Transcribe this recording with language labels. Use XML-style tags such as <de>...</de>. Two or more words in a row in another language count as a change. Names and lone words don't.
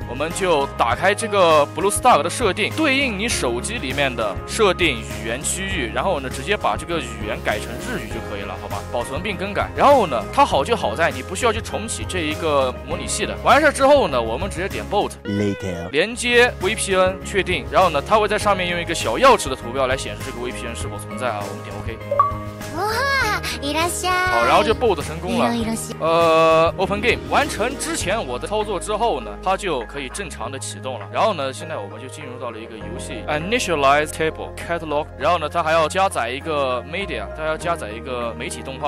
<zh>我们就打开这个 BlueStack 的设定，对应你手机里面的设定语言区域，然后呢，直接把这个语言改成日语就可以了，好吧？保存并更改。然后呢，它好就好在你不需要去重启这一个模拟器的。完事之后呢，我们直接点Bolt Later. 连接 VPN 确定，然后呢，它会在上面用一个小钥匙的图标来显示这个 VPN 是否存在啊。我们点 OK。哇，</zh> <ja>いらっしゃい。</ja> <zh>好，然后就 Bolt 成功了。</zh> <ja>いろいろし</ja> <en>Open Game</en> <zh>完成之前我的操作之后呢，它就可以正常的启动了。然后呢，现在我们就进入到了一个游戏</zh> <en>Initialize Table Catalog，</en> <zh>然后呢，它还要加载一个 Media， 它要加载一个媒体动画。</zh>